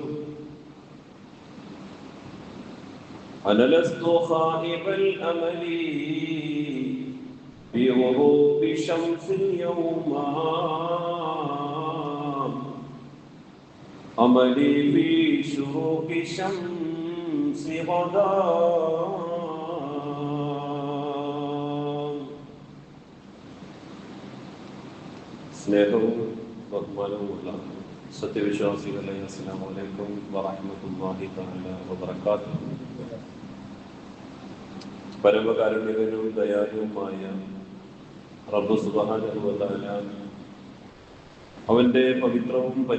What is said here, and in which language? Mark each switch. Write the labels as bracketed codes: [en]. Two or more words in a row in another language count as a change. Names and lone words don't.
[ar] أنا لست خائب الأمل بغروب شمس اليوم، أملي في شروق شمس غدا. [ml] സ്നേഹവും ബഹുമാനവുമുള്ള സത്യവിശ്വാസികളെ, [ar] السلام عليكم ورحمة الله تعالى وبركاته. [ml] പരമകാരുണികനും ദയാലുവുമായ റബ്ബ് [ar] سبحانه وتعالى [ml] അവന്റെ പവിത്രവും